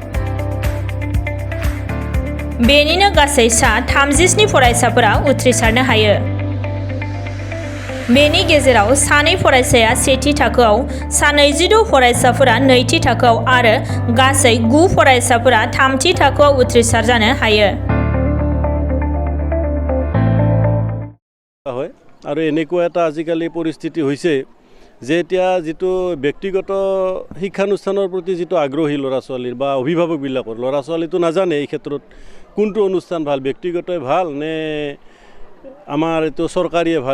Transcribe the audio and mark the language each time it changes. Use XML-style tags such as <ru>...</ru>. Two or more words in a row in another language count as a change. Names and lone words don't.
<brx>बेनिनो गासै 37 फरायसाफोरा उथ्रिसारनो हायो। बेनि गेजेराव 2 फरायसाया सेथि थाखोआव, 26 फरायसाफोरा नैथि थाखोआव आरो गासै 9 फरायसाफोरा थामथि थाखोआव उथ्रिसार जानो हायो।</brx> <as>আৰু এনেকুৱা এটা আজিকালি পৰিস্থিতি হৈছে যে এতিয়া যেটো ব্যক্তিগত শিক্ষানুষ্ঠানৰ প্ৰতি যেটো আগ্ৰহী ল'ৰা ছোৱালীৰ বা অভিভাৱকবিলাকৰ ল'ৰা ছোৱালীটো নাজানে এই ক্ষেত্ৰত কোনটো অনুষ্ঠান ভাল, ব্যক্তিগতই ভাল নে আমাৰ এটো চৰকাৰীয়ে ভাল।</as>